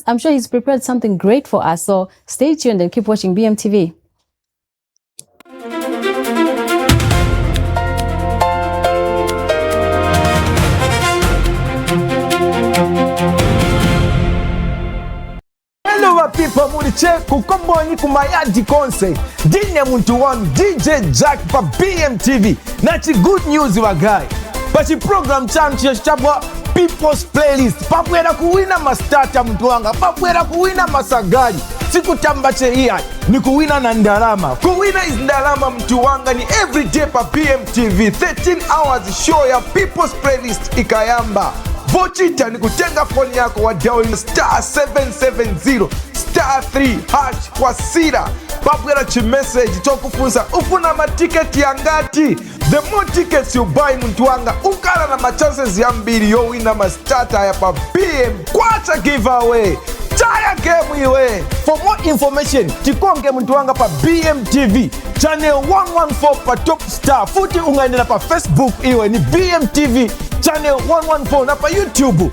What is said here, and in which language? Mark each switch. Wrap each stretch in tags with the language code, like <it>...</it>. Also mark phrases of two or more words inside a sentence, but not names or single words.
<en>I'm sure he's prepared something great for us. So stay tuned and keep watching BMTV. Hello people,</en> <ny>muliche kukomboni kumayadi konse. Dine muntu wanu DJ Jack pa BMTV. Nachi</ny> <en>good news</en> <ny>wagai. Pachi program chanu chabwa People's Playlist. Papwera kuwina mastata mtu wanga. Papwera kuwina masagari. Siku tambache iya ni kuwina na ndalama. Kuwina is ndalama mtu wanga ni everyday pa BMTV.</ny> <en>13 hours show</en> <ny>ya People's Playlist ikayamba. Vochita ni kutenga phone yako wa dial *770 *3# kwa sira. Papwera chi message tokufunza ufuna matiketi ya ngati.</ny> <en>The more tickets you buy</en> <ny>muntu wanga ukala na machances ya mbili yo wina mastata ya pa BM kwacha giveaway. Taya game iwe.</ny> <en>For more information,</en> <ny>tikonge muntu wanga pa BMTV channel 114 pa Top Star. Futi ungaendela pa Facebook iwe ni BMTV channel 114 na pa YouTube.</ny>